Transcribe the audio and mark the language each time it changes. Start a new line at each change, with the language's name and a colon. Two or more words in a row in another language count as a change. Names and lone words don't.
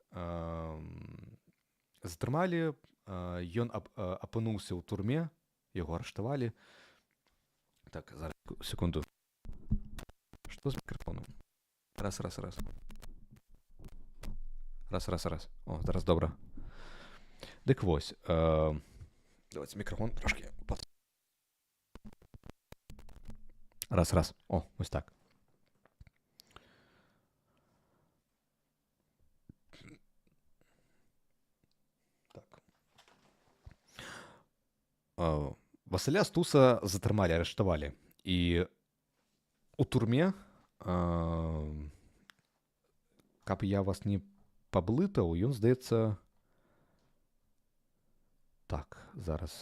Belarusian: Ён апынуўся ў турме, яго арыштавалі. Так, зараз, секунду. Што з мікрафонам? Раз. О, зараз добра. Дык вось. Давайте мікрафон трошки. Раз. О, ось так. Василя Стуса затрымалі, арыштавалі. І у турме, каб я вас не паблытаў, ён, здаецца... Так, зараз.